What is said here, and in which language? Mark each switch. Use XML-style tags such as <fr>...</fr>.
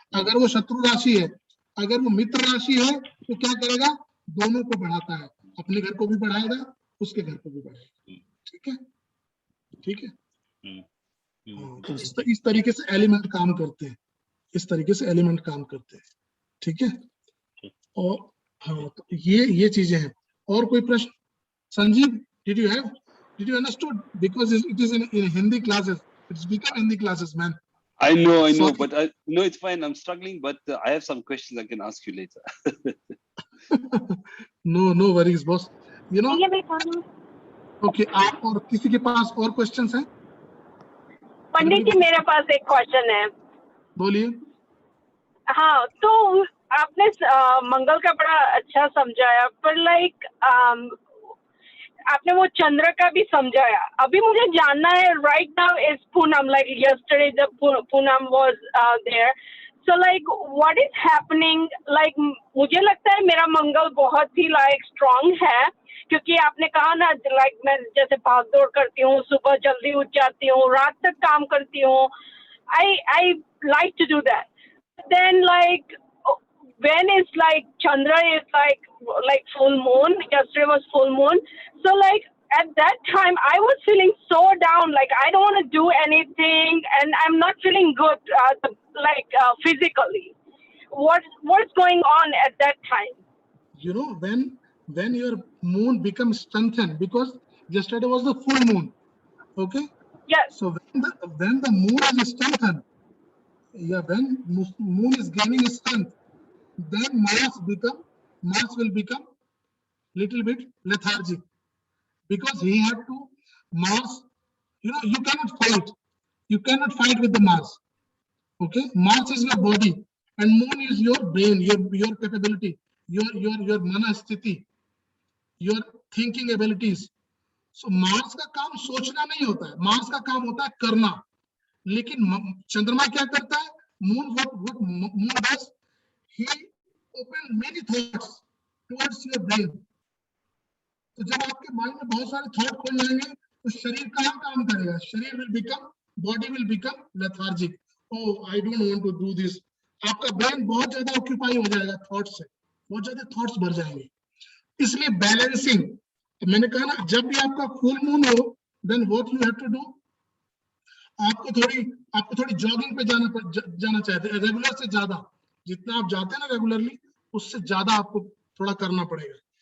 <hi>अगर वो शत्रु राशि है, अगर वो मित्र राशि है, तो क्या करेगा, दोनों को बढ़ाता है, अपने घर को भी बढ़ाएगा, उसके घर को भी बढ़ाएगा, ठीक है, ठीक है। तो इस तरीके से एलिमेंट काम करते हैं, इस तरीके से एलिमेंट काम करते हैं, ठीक है। और हाँ, तो ये चीजें हैं। और कोई प्रश्न?</hi> <en>Sanjeev, did you understood? Because it is in Hindi classes, it's become Hindi classes, man. I know, Sorry. but no, it's fine. I'm struggling, but I have some questions I can ask you later. No worries, boss. You know.</en> <hi>Okay, आप और किसी के पास और questions हैं? पंडित जी, मेरे पास एक question है। बोलिए। हाँ, तो आपने मंगल का बड़ा अच्छा समझाया, पर लाइक आपने वो चंद्र का भी समझाया। अभी मुझे जानना है,</hi> <en>right now is Poonam, like yesterday the Poonam was there, so like what is happening,</en> <hi>like मुझे लगता है मेरा मंगल बहुत ही लाइक स्ट्रांग है, क्योंकि आपने कहा ना लाइक मैं जैसे भाग दौड़ करती हूँ, सुबह जल्दी उठ जाती हूँ, रात तक काम करती हूँ,</hi> <en>I like to do that. Then like when it's like Chandra is like full moon, yesterday was full moon, so like at that time I was feeling so down, like I don't want to do anything and I'm not feeling good physically. What's going on at that time? You know, when your moon becomes strengthened, because yesterday was the full moon, okay? Yes. So when the moon is strengthened, when moon is gaining strength, then Mars will become little bit lethargic, because he had to, Mars, you cannot fight with the Mars, okay? Mars is your body and moon is your brain, your capability, your mana sthiti, your thinking abilities.</en> <hi>So Mars का काम सोचना नहीं होता है, Mars का काम होता है करना। लेकिन चंद्रमा क्या करता है,</hi> <en>what moon does, he open many thoughts towards your brain.</en> <hi>तो जब आपके माइंड में बहुत सारे थॉट खुल जाएंगे तो शरीर कहाँ काम करेगा, शरीर</hi> <en>Body will become lethargic. Oh, I don't want to do this.</en> <hi>आपका ब्रेन बहुत ज्यादा ऑक्यूपाई हो जाएगा थॉट से, बहुत ज्यादा थॉट्स भर जाएंगे। इसलिए बैलेंसिंग, मैंने कहा ना, जब भी आपका फुल मून हो,</hi> <en>then what you have to do,</en> <hi>आपको थोड़ी जॉगिंग पे जाना चाहिए, रेगुलर से ज्यादा, जितना आप जाते हैं ना रेगुलरली, उससे ज्यादा आपको थोड़ा करना पड़ेगा।</hi>